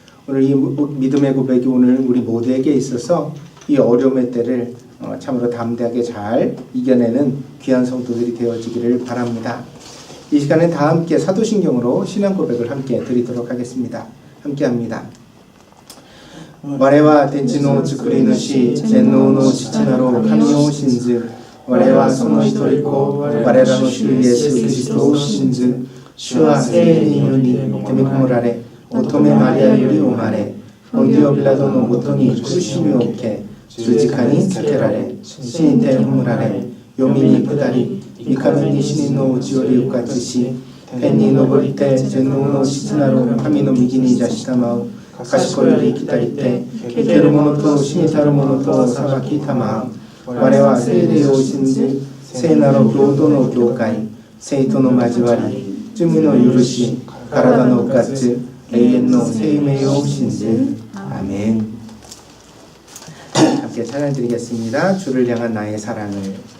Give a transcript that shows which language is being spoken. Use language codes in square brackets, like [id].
[ko] 오늘 이 믿음의 고백이 오늘 우리 모두에게 있어서 이 어려움의 때를 참으로 담대하게 잘 이겨내는 귀한 성도들이 되어지기를 바랍니다. 이 시간에 다 함께 사도신경으로 신앙 고백을 함께 드리도록 하겠습니다. 함께 합니다. [ja] 我は天地の作り主、全能の父なる神を信ず。我はその一人子、我らの主イエス・キリストを信ず。主は聖霊により手に込められ、乙女マリアより生まれ、ポンディオ・ピラトのもとに苦しみを受け、十字架につけられ、死にて葬られ、黄泉に下り、三日目に死人のうちより復活し、天に昇りて全能の父なる神の右に座したまう。賢より来たりて、生ける者と死にたる者と裁きたまう。我は聖霊を信ず、聖なる共同の教会、聖との交わり、罪の許し、体の復活、永遠の生命を信ず。アメン。 [ko] 함께 찬양드리겠습니다. 주를 향한 나의 사랑을.